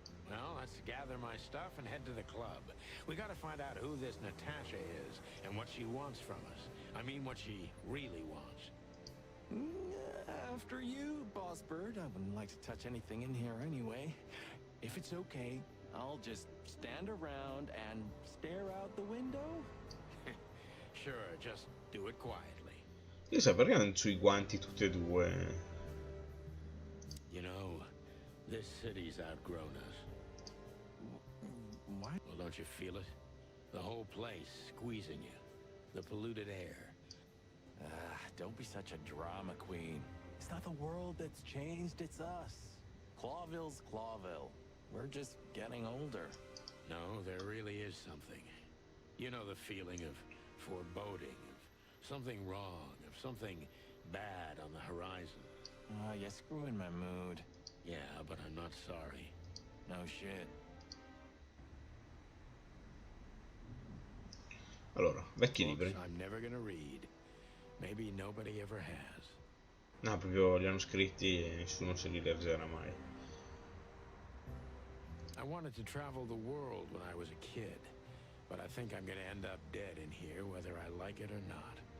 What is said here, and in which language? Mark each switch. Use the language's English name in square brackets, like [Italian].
[English] Well, let's gather my stuff and head to the club. We gotta find out who this Natasha is and what she wants from us. I mean, what she really wants. After you, Boss Bird. I wouldn't like to touch anything in here anyway. If it's okay, I'll just stand around and stare out the window. Sure, just do it quietly. [Italian] Io sai perché hanno sui guanti tutti e due? [English] You know, this city's outgrown us. What? Well, don't you feel it? The whole place squeezing you. The polluted air. Don't be such a drama queen. It's not the world that's changed, it's us. Clawville's Clawville. We're just getting older. No, there really is something. You know the feeling of foreboding, of something wrong, of something bad on the horizon. You're screwing my mood. Yeah, but I'm not sorry. No shit. [Italian] Allora, vecchi [English] Books [Italian] libri. [English] I'm never gonna read. Maybe nobody ever has. [Italian] No, proprio li hanno scritti e nessuno se li leggerà mai. [English] I wanted to travel the world when I was a kid, but I think I'm gonna end up dead in here whether I like it or not.